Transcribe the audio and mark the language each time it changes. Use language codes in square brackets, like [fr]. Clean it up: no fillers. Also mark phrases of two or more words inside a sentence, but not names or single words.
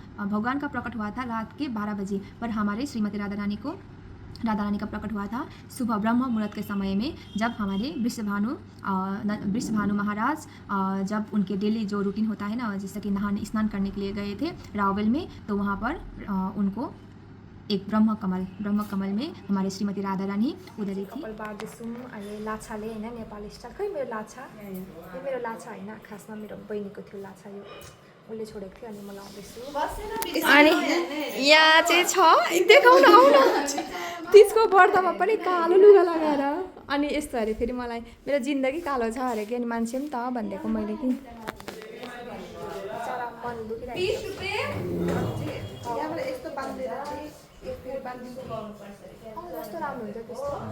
[hi] भगवान का प्रकट हुआ था रात के 12 बजे, पर हमारे श्रीमती राधा रानी का प्रकट हुआ था सुबह ब्रह्म मुहूर्त के समय में, जब हमारे वृषभानु महाराज जब उनके डेली जो रूटीन होता है ना, जैसे कि स्नान करने के लिए गए थे रावल में, तो वहाँ पर उनको एक ब्रह्म कमल में हमारे श्रीमती राधा रानी उधरी थी। [ne] कपाल बार्दैछौँ अहिले लाछाले होइन, नेपाली स्टाइल। खै मेरो लाछा, यो मेरो लाछा होइन, खासमा मेरो बहिनीको थियो लाछा, यो उसले छोडेको थियो अनि म लाउँदैछु। अनि यहाँ चाहिँ छ देखाउन आउन तीजको व्रतमा पनि कालो लुगा लगाएर अनि यस्तो अरे फेरि मलाई मेरो जिन्दगी कालो छ अरे कि, अनि मान्छे पनि त भनिदिएको मैले कि कस्तो राम्रो हुन्छ त्यस्तो।